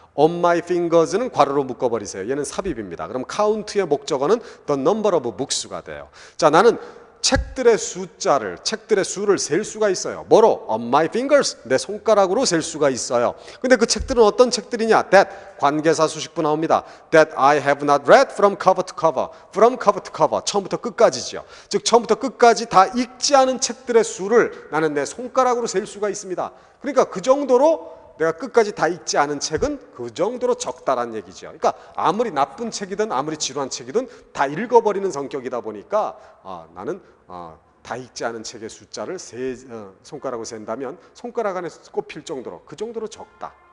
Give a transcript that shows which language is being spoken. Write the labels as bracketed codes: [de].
[en] On my fingers [ko] 는 괄호로 묶어버리세요. 얘는 삽입입니다. 그럼 count의 목적어는 [en] the number of books [ko] 가 돼요. 자, 나는 책들의 수를 셀 수가 있어요. 뭐로? [en] On my fingers, [ko] 내 손가락으로 셀 수가 있어요. 근데 그 책들은 어떤 책들이냐? That, 관계사 수식부 나옵니다. [en] That I have not read from cover to cover. From cover to cover, [ko] 처음부터 끝까지죠. 즉 처음부터 끝까지 다 읽지 않은 책들의 수를 나는 내 손가락으로 셀 수가 있습니다. 그러니까 그 정도로 내가 끝까지 다 읽지 않은 책은 그 정도로 적다란 얘기죠. 그러니까 아무리 나쁜 책이든 아무리 지루한 책이든 다 읽어버리는 성격이다 보니까 나는 다 읽지 않은 책의 숫자를 손가락으로 센다면 손가락 안에 꼽힐 정도로 그 정도로 적다.